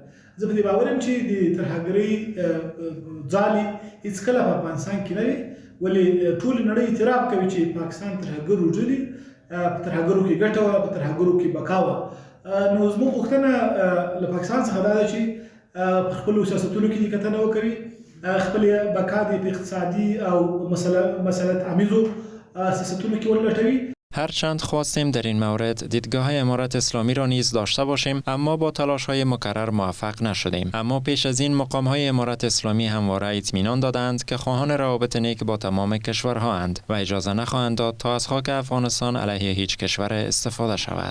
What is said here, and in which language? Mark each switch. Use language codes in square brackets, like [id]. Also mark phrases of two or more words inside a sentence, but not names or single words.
[ps] زه په دې باور یم چې د ترهګرۍ ځالې هېڅکله په افغانستان کې نه وي، ولې ټولې نړۍ اعتراف کوي چې پاکستان ترهګر وجود دی، په ترهګرو کې ګټه وه، په ترهګرو کې بقا وه. نو زموږ غوښتنه له پاکستان څخه دا ده چې په خپلو سیاستونو کې دې کتنه وکوي، خپل بقا دې په اقتصادي او مسلط امیزو سیاستونو کې ولټوي. [fa] هرچند خواستیم در این مورد دیدگاه امارت اسلامی را نیز داشته باشیم، اما با تلاش‌های مکرر موفق نشدیم. اما پیش از این مقام‌های امارت اسلامی همواره اطمینان دادند که خواهان روابط نیک با تمام کشورها اند و اجازه نخواهند داد تا از خاک افغانستان علیه هیچ کشور استفاده شود.